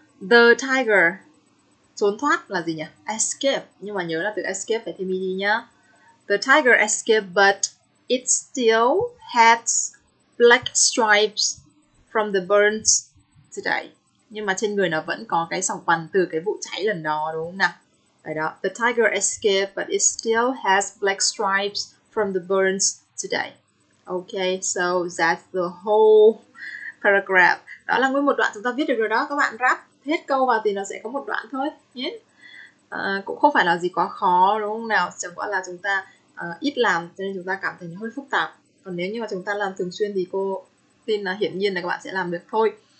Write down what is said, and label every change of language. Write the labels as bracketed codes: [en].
[en] The tiger [vi] trốn thoát là gì nhỉ? Escape. Nhưng mà nhớ là từ escape phải thêm ed nhá. [en] The tiger escaped but it still has black stripes from the burns today. [vi] Nhưng mà trên người nó vẫn có cái sọc vằn từ cái vụ cháy lần đó, đúng không nào? Đấy đó. [en] The tiger escaped but it still has black stripes from the burns today. Okay, so that's the whole paragraph. [vi] Đó là nguyên một đoạn chúng ta viết được rồi đó. Các bạn ráp hết câu vào thì nó sẽ có một đoạn thôi nhé. Cũng không phải là gì quá khó, đúng không nào? Chẳng qua là chúng ta ít làm cho nên chúng ta cảm thấy nó hơi phức tạp. Còn nếu như mà chúng ta làm thường xuyên thì cô tin là hiển nhiên là các bạn sẽ làm được thôi.